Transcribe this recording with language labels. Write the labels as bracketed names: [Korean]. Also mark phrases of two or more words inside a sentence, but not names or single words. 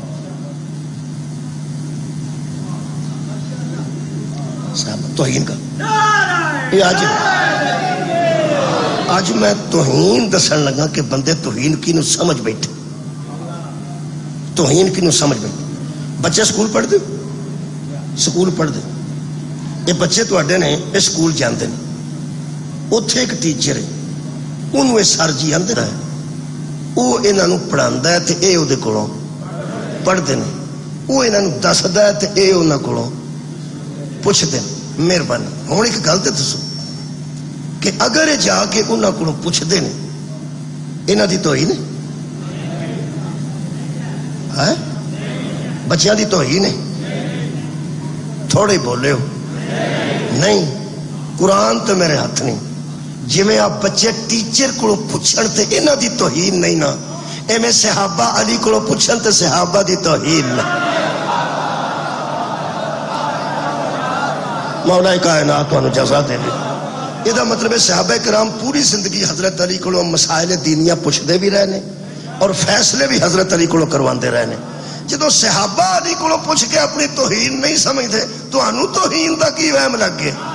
[Punjabi] توہین کا یہ آج میں توہین دسن لگا کہ بندے توہین کی نو سمجھ بیٹھے، توہین کی نو سمجھ بیٹھے. بچے سکول پڑھ دے، سکول پڑھ دے، یہ بچے تواڈے نے یہ سکول جاندے نے، اتھے ایک ٹیچر ہے، انہوں یہ سر جی آندے ہے، وہ انہاں نو پڑھاندا ہے تے اے او دے کولوں پڑھدے نے، وہ انہاں نو دسدا ہے تے اے انہاں کولوں پوچھدے نے. مہربانی ہوں ایک گل تے دسو کہ اگر یہ جا کے انہاں کولوں پوچھدے نے انہاں دی توہین ہے؟ بچیاں دی توہین ہے؟ تھوڑے بولے ہو نہیں. قرآن تو میرے ہاتھ نہیں. جی میں آپ بچے ٹیچر کو پوچھن تے انہاں دی توہین نہیں نا، ایویں صحابہ علی کو پوچھن تے صحابہ دی توہین نہ. مولا کائنات تانوں جزا دے. [Urdu] یہ مطلب ہے صحابہ کرام پوری زندگی حضرت علی کو مسائل دینیاں پوچھتے بھی رہے اور فیصلے بھی حضرت علی کو کرواندے رہے. [Punjabi] جدو صحابہ علی کو پوچھ کے اپنی توہین نہیں سمجھتے تو انہوں توہین دا کی وہم لگ گئے.